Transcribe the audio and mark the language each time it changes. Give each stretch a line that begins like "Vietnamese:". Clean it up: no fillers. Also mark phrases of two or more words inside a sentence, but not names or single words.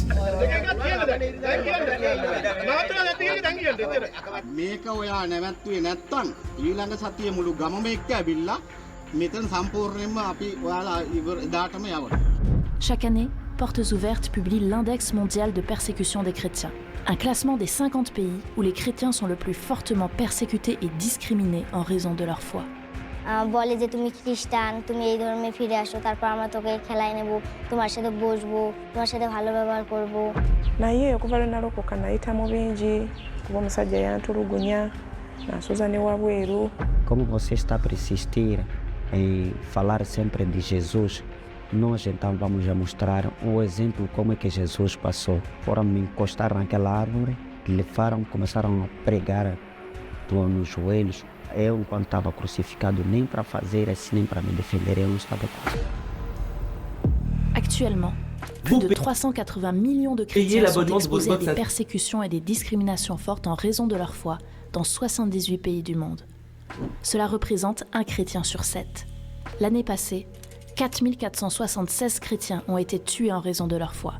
French: Chaque année, Portes Ouvertes publie l'Index mondial de persécution des chrétiens, un classement des 50 pays où les chrétiens sont le plus fortement persécutés et discriminés en raison de leur foi.
Bangla: বলে যে তুমি খ্রিস্টান, তুমি এই ধর্মে ফিরে আসো, তারপর আমরা তোকে খেলায় নেব, তোমার সাথে বসবো, তোমার সাথে ভালো ব্যবহার করব.
Ganda: naye okuva nalokoka nayita mu bingi kuba omusajja yantulugunya nansuza ne wabweru.
Portuguese: Como você está a persistir em falar sempre de Jesus, nós então vamos mostrar um exemplo como é que Jesus passou. Foram me encostar naquela árvore, levaram, começaram a pregar nos joelhos. Eu, enquanto estava crucificado, nem para fazer assim, nem para me defender, eu não estava crucificado.
French: Actuellement, plus de 380 millions de chrétiens sont exposés à des persécutions et des discriminations fortes en raison de leur foi dans 78 pays du monde. Cela représente un chrétien sur 7. L'année passée, 4476 chrétiens ont été tués en raison de leur foi.